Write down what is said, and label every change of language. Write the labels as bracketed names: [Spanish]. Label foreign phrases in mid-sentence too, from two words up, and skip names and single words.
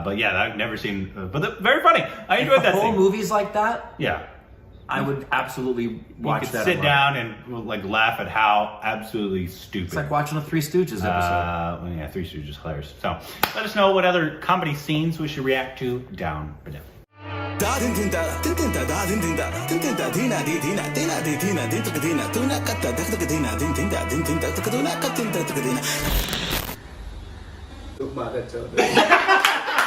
[English] But yeah, I've never seen. But very funny. I enjoyed that whole scene. movies like that, Yeah. I would absolutely watch You could that. sit alone. down and like laugh at how absolutely stupid. It's like watching a Three Stooges episode. Well, yeah, Three Stooges is hilarious. So let us know what other comedy scenes we should react to down below. Da din din da din din da da din din da din din da dina di dina dina di dina din tuk dina tuna katta dak dak dina din din da din din da tuk tuna katta dak dina.